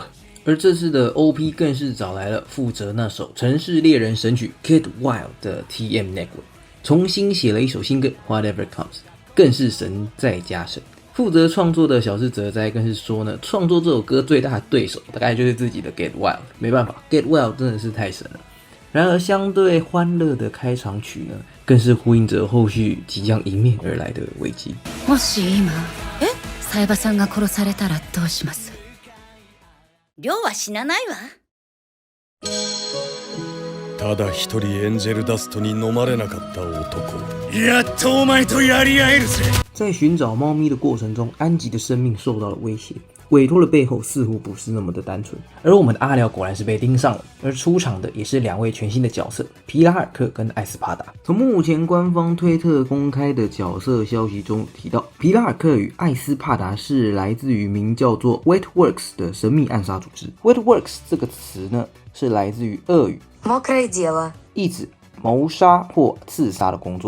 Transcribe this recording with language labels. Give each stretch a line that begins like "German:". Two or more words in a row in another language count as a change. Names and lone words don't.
Chinese: 而这次的 OP 更是找来了负责那首城市猎人神曲 Get Wild 的 TM Network， 重新写了一首新歌 Whatever Comes，更是神再加神。负责创作的小室哲哉更是说呢，创作这首歌最大的对手大概就是自己的 Get Wild， 没办法 Get Wild 真的是太神了。然而相对欢乐的开场曲呢，更是呼应着后续即将迎面而来的危机。
Japanese: もし今、冴羽さんが殺されたらどうします？亮は死なないわ。ただ一人エンジェルダストに飲まれなかった男。やっとお前とやり合えるぜ。
Chinese: 在寻找猫咪的过程中，安吉的生命受到了威胁。委托的背后似乎不是那么的单纯，而我们的阿辽果然是被盯上了。而出场的也是两位全新的角色，皮拉尔克跟艾斯帕达。从目前官方推特公开的角色消息中提到，皮拉尔克与艾斯帕达是来自于名叫做 Wetworks 的神秘暗杀组织。Wetworks 这个词呢，是来自于俄语，意指谋杀或刺杀的工作。